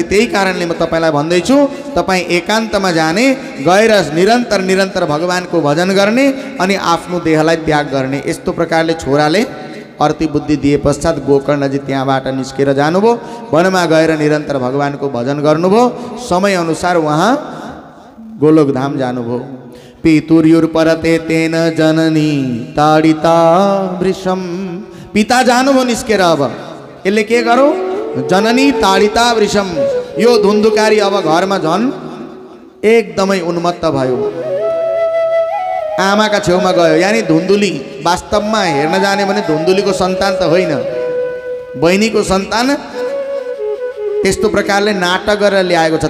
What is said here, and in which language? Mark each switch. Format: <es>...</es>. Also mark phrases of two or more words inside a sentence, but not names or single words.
<ne>त्यही कारणले म तपाईलाई भन्दैछु, तपाईँ एकान्तमा जाने, गएर निरन्तर निरन्तर भगवानको भजन गर्ने अनि आफ्नो देहलाई त्याग गर्ने। यस्तो प्रकारले छोराले अर्ती बुद्धि दिए पश्चात गोकर्णजी त्यहाँबाट निस्केर जानुभयो, वनमा गएर निरन्तर भगवानको भजन गर्नुभयो। समय अनुसार उहाँ गोलोकधाम जानुभयो।</ne> <sa>पितुर्युर्परते तेन जननी ताडिता वृषम।</sa> <ne>पिता जानुभयो निस्केर। अब यसले के गरौँ?</ne> <sa>जननी ताडिता वृषम।</sa> <ne>यो धुन्धुकारी अब घरमा झन् एकदमै उन्मत्त भयो। आमाका छेउमा गयो, यानी धुन्धुली वास्तवमा हेर्न जाने भने धुन्धुलीको सन्तान त होइन, बहिनीको सन्तान त्यस्तो प्रकारले नाटक गरेर ल्याएको छ।</ne>